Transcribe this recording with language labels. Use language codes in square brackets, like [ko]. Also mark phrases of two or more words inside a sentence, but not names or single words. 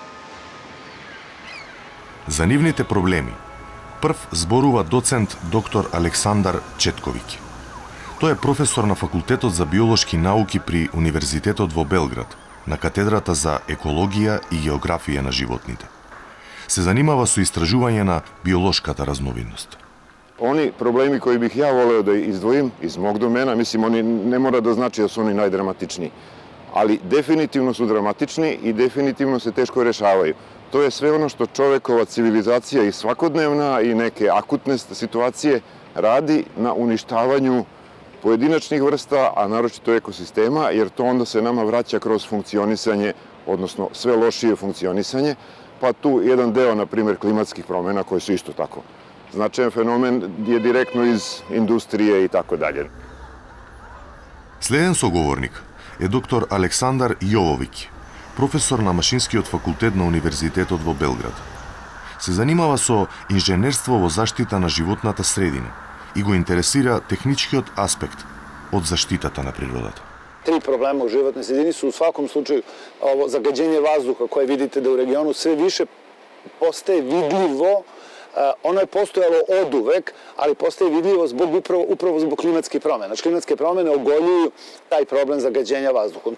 [mk] За нивните проблеми, прв зборува доцент доктор Александар Четковиќ. Тој е професор на Факултетот за биолошки науки при Универзитетот во Белград, на катедрата за екологија и географија на животните. Се занимава со истражување на биолошката разновидност. [sr] Oni problemi koji bih ja voleo da izdvojim iz mog domena, mislim, oni ne mora da znači da su oni najdramatičniji, ali definitivno su dramatični i definitivno se teško rešavaju. To je sve ono što čovekova civilizacija i svakodnevna i neke akutne situacije radi na uništavanju pojedinačnih vrsta, a naročito ekosistema, jer to onda se nama vraća kroz funkcionisanje, odnosno sve lošije funkcionisanje, pa tu jedan deo, na primjer, klimatskih promjena koji su isto tako značajan fenomen je direktno iz industrije i tako dalje. [mk] Следен соговорник е доктор Александар Јововиќ, професор на Машинскиот факултет на Универзитетот во Белград. Се занимава со инженерство во заштита на животната средина и го интересира техничкиот аспект од заштитата на природата. [sr] 3 problema u životnoj sredini su u svakom slučaju ovo zagađenje vazduha koje vidite da u regionu sve više postaje vidljivo. Ono je postojalo oduvek, ali postaje vidljivo upravo zbog klimatskih promjena. Znači, klimatske promjene ogoljuju taj problem zagađenja vazduhom.